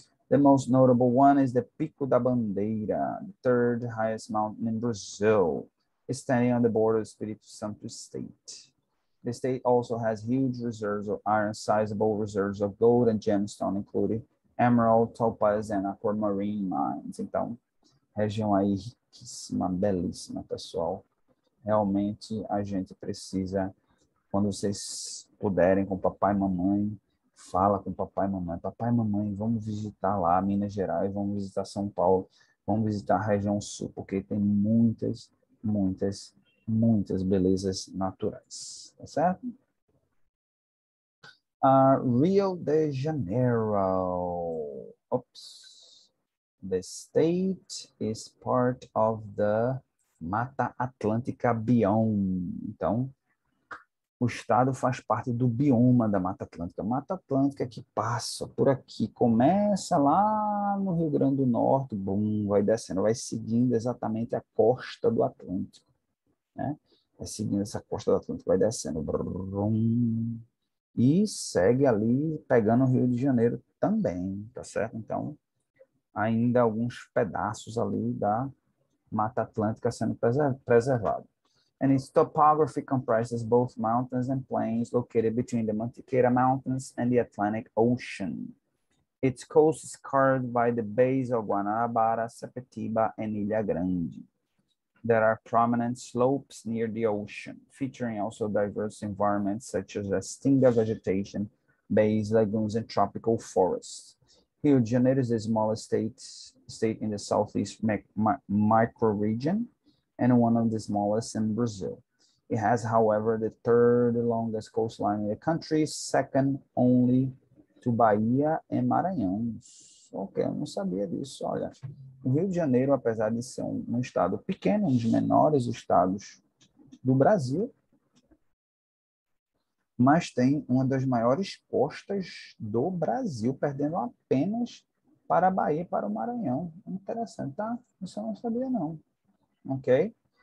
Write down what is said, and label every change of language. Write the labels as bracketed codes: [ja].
[en] The most notable one is the Pico da Bandeira, the third highest mountain in Brazil, standing on the border of Espírito Santo state. The state also has huge reserves of iron, sizable reserves of gold and gemstone, including emerald, topaz, and aquamarine mines. [pt] Então, região aí riquíssima, belíssima, pessoal. Realmente, a gente precisa, quando vocês puderem, com papai e mamãe, fala com papai e mamãe. Papai e mamãe, vamos visitar lá Minas Gerais, vamos visitar São Paulo, vamos visitar a região sul, porque tem muitas, muitas, muitas belezas naturais. Tá certo? Rio de Janeiro. Oops. [en] The state is part of the Mata Atlântica biome. [pt] Então, o estado faz parte do bioma da Mata Atlântica. Mata Atlântica que passa por aqui, começa lá no Rio Grande do Norte, bum, vai descendo, vai seguindo exatamente a costa do Atlântico, né? Vai seguindo essa costa do Atlântico, vai descendo, brum, e segue ali, pegando o Rio de Janeiro também, tá certo? Então, ainda alguns pedaços ali da Mata Atlântica sendo preservado. [en] And its topography comprises both mountains and plains located between the Mantiqueira Mountains and the Atlantic Ocean. Its coast is carved by the bays of Guanabara, Sepetiba, and Ilha Grande. There are prominent slopes near the ocean, featuring also diverse environments such as Stinga vegetation, bays, lagoons, and tropical forests. Rio de Janeiro is the smallest state in the southeast microregion and one of the smallest in Brazil. It has, however, the third longest coastline in the country, second only to Bahia e Maranhão. [pt] Ok, eu não sabia disso, olha. O Rio de Janeiro, apesar de ser um estado pequeno, um dos menores estados do Brasil, mas tem uma das maiores costas do Brasil, perdendo apenas para a Bahia e para o Maranhão. Interessante, tá? Isso eu não sabia, não. Ok?